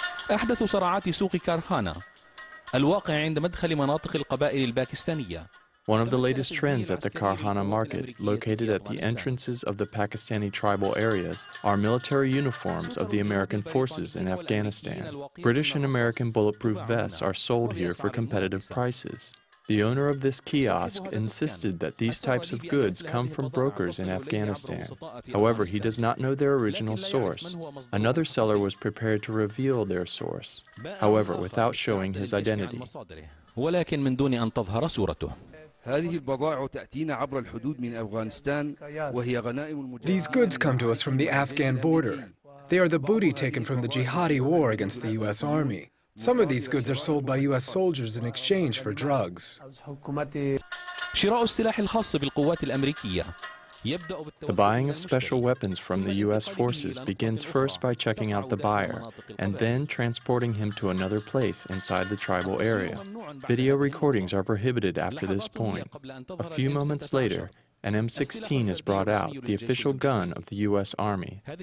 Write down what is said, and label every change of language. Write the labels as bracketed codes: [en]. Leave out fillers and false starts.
[ar] أحدث صراعات سوق كارخانة الواقع عند مدخل مناطق القبائل الباكستانية. [en] One of the latest trends at the Karkhana market, located at the entrances of the Pakistani tribal areas, are military uniforms of the American forces in Afghanistan. British and American bulletproof vests are sold here for competitive prices. The owner of this kiosk insisted that these types of goods come from brokers in Afghanistan. However, he does not know their original source. Another seller was prepared to reveal their source, however, without showing his identity. [ar] ولكن من دون أن تظهر صورته. هذه البضائع تأتينا عبر الحدود من أفغانستان وهي غنائم. [en] These goods come to us from the Afghan border. They are the booty taken from the jihadi war against the U.S. Army. Some of these goods are sold by U.S. soldiers in exchange for drugs. [ar] شراء السلاح الخاص بالقوات الأمريكية. [en] The buying of special weapons from the U.S. forces begins first by checking out the buyer, and then transporting him to another place inside the tribal area. Video recordings are prohibited after this point. A few moments later, an M16 is brought out, the official gun of the U.S. Army.